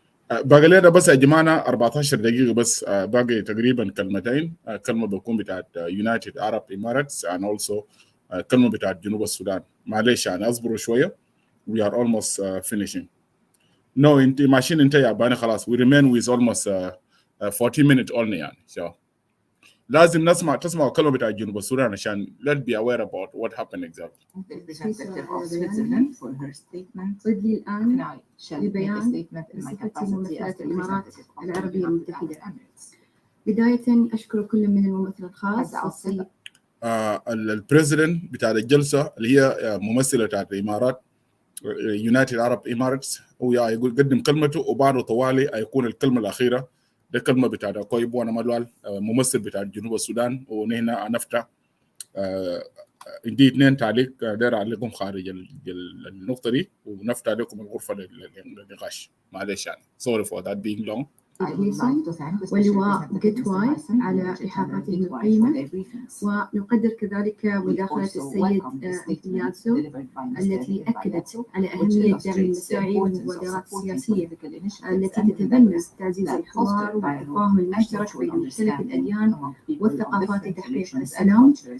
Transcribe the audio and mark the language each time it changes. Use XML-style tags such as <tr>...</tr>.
<ar>باقي لنا بس يا جماعه 14 دقيقه بس باقي تقريبا كلمتين كلمه بتكون بتاعت United Arab Emirates and also كلمه بتاعت جنوب السودان معلش يعني اصبروا شويه</ar> <en>we are almost finishing. No</en> <ar>انت ماشيين انت يا باني خلاص</ar> <en>we remain with almost 40 minutes only</en> <ar>يعني so لازم تسمعوا كلمه بتاعت جنوب السودان عشان</ar> <en>let's be aware about what happened exactly. Representative of Switzerland for her statement. And I shall make a statement in my capacity as the representative of the United Arab Emirates.</en> <ar>بداية أشكر كل من الممثل الخاص والسيد البريزيدنت بتاع الجلسه اللي هي ممثله بتاعت الامارات يونايتد عرب اماراتس، هو يقول قدم كلمته وبعده طوالي هيكون الكلمه الاخيره. ده كلمه بتاعت كوي بوانا مالوال ممثل بتاع جنوب السودان، ونحن نفتح عندي 2 تعليق داير اعلقهم خارج النقطه دي، ونفتح لكم الغرفه للنقاش. معلش يعني</ar> <en>sorry for that being long.</en> <ar>ولواء جيتواي على إحاطته القيمة، ونقدر كذلك مداخلة السيد إلياسو التي أكدت على أهمية دعم المساعي والمبادرات السياسية التي تتبنى تعزيز الحوار والتفاهم المشترك بين مختلف الأديان والثقافات لتحقيق السلام.</ar>